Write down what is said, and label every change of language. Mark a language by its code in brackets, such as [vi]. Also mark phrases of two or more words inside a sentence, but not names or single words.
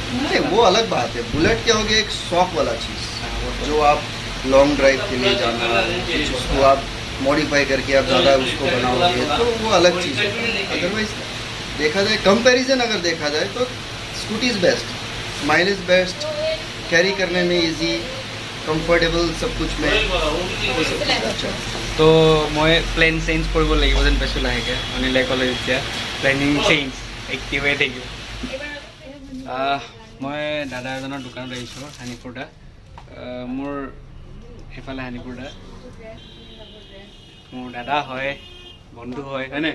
[hi] नहीं वो अलग बात है बुलेट क्या हो गया एक शौक वाला चीज़ जो आप [en] long drive [hi] के लिए जाना उसको आप मॉडिफाई करके आप ज़्यादा उसको बनाओगे तो वो अलग चीज़ है अदरवाइज देखा जाए कंपैरिजन अगर देखा जाए तो [en] scooty is best mileage best [hi] कैरी करने में [en] easy comfortable [hi] सब कुछ में अच्छा तो मैं [en] plan change [as] কৰিব লাগিব যেন পাইছোঁ লাহেকৈ অনিলে ক'লে এতিয়া [en] planning change [as] এক্টিভেই থাকিব মই দাদা এজনৰ দোকানত আহিছোঁ হানিপুৰদা মোৰ সেইফালে হানিপুৰদা মোৰ দাদা হয় বন্ধু হয় হয়নে